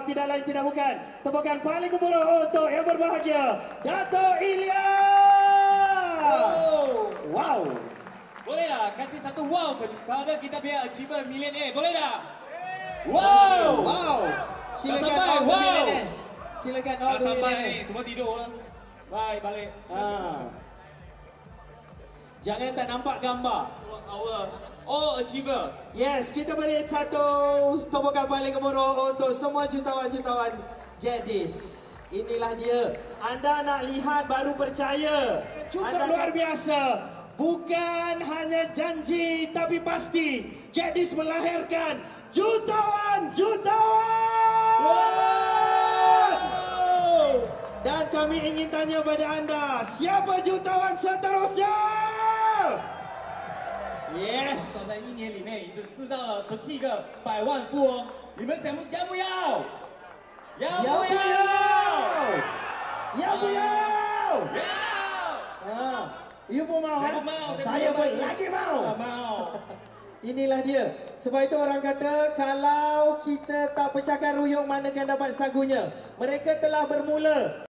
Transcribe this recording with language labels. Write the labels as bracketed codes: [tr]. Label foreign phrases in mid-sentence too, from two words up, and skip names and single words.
[ms] Tidak lain tidak bukan. Tepukan paling gemuruh untuk yang berbahagia Dato' Ilyas. Wow. Boleh tak kasih satu wow kepada kita punya [en] achiever millionaire? [ms] Boleh tak? Wow. Silakan sampai, [en] all the wow. millionaires. Silakan all the [ms] Sampai ni [en] millionaires. [ms] semua tidur lah. Bye, balik. Jangan tak nampak gambar. [en] All achiever. [ms] Yes, kita beri satu tepukan paling gemuruh untuk semua jutawan-jutawan Get This. Inilah dia. Anda nak lihat baru percaya. Cukup luar biasa. Bukan hanya janji tapi pasti Get This melahirkan jutawan-jutawan. Dan kami ingin tanya pada anda, siapa jutawan seterusnya? Yes. [zh] 在1年里面已经制造了17个百万富翁，你们要不要？要不要？要不要？要！ [ms] You pun mau? Saya pun mau. Saya pun lagi mau. Mau. Inilah dia. Sebab itu orang kata kalau kita tak pecahkan ruyung, manakan dapat sagunya. Mereka telah bermula